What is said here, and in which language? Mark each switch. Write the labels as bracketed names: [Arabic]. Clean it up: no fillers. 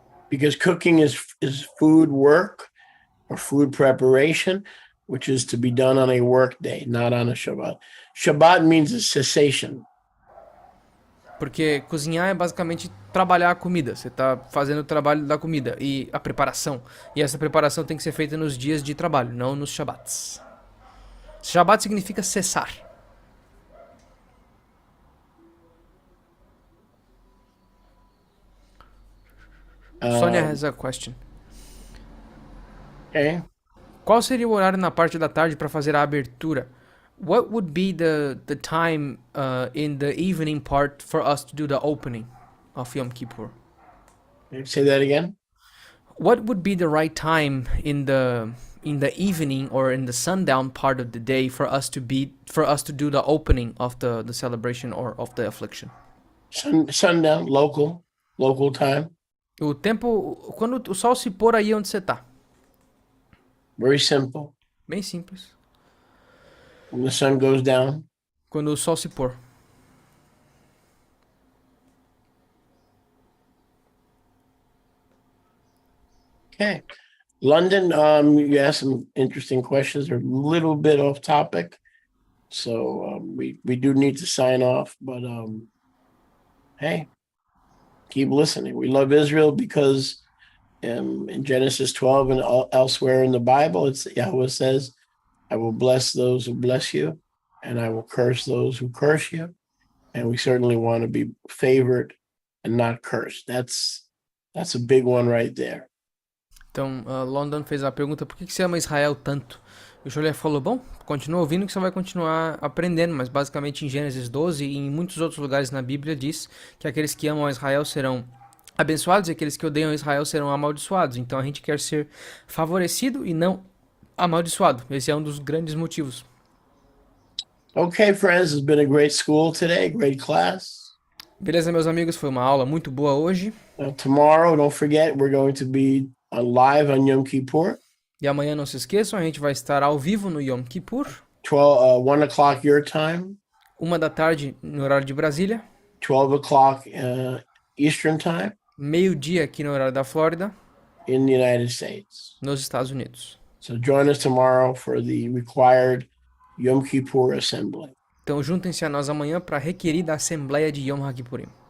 [English] Because cooking is food work or food preparation, which is to be done on a work day, not on a Shabbat. Shabbat means a cessation. [Portuguese] Porque cozinhar é basicamente trabalhar a comida. Você está fazendo o trabalho da comida e a preparação. E essa preparação tem que ser feita nos dias de trabalho, não nos Shabbats. Shabbat significa cessar. [English] Sônia has a question. Okay. [Portuguese] Qual seria o horário na parte da tarde para fazer a abertura? [English] What would be the time in the evening part for us to do the opening of Yom Kippur? Say that again. What would be the right time in the evening or in the sundown part of the day for us to do the opening of the celebration or of the affliction? Sundown, local time. [Portuguese] O tempo quando o sol se pôr aí onde você tá. [English] Very simple. [Portuguese] Bem simples. [English] When the sun goes down. [Portuguese] Quando o sol se pôr. [English] Okay. London, you asked some interesting questions. They're a little bit off topic. So we do need to sign off, but hey, keep listening. We love Israel because In Genesis 12 and elsewhere in the Bible, Yahweh says, I will bless those who bless you, and I will curse those who curse you. And we certainly want to be favored and not cursed. That's a big one right there. [Portuguese] Então, London fez a pergunta, por que você ama Israel tanto? E o Jolé falou, bom, continua ouvindo que você vai continuar aprendendo, mas basicamente em Gênesis 12 e em muitos outros lugares na Bíblia diz que aqueles que amam Israel serão abençoados e aqueles que odeiam Israel serão amaldiçoados. Então a gente quer ser favorecido e não amaldiçoado. Esse é um dos grandes motivos. [English] Okay, friends, it's been a great school today, great class. [Portuguese] Beleza, meus amigos, foi uma aula muito boa hoje. [English] Tomorrow, don't forget, we're going to be live on Yom Kippur. [Portuguese] E amanhã, não se esqueçam, a gente vai estar ao vivo no Yom Kippur. [English] 1 o'clock your time. [Portuguese] 1 da tarde no horário de Brasília. [English] 12 o'clock Eastern time. [Portuguese] Meio-dia aqui no horário da Flórida. [English] In the United States. [Portuguese] Nos Estados Unidos. [English] So join us tomorrow for the required Yom Kippur assembly. [Portuguese] Então juntem-se a nós amanhã para a requerida Assembleia de Yom HaKippurim.